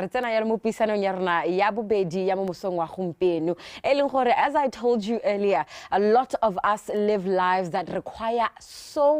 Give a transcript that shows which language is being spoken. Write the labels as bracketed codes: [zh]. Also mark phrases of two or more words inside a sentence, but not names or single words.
[tn] Re tsena ya mo pisanong ya rona ya bobedi ya mo mosong wa gompieno. E leng gore, [en] as I told you earlier, a lot of us live lives that require so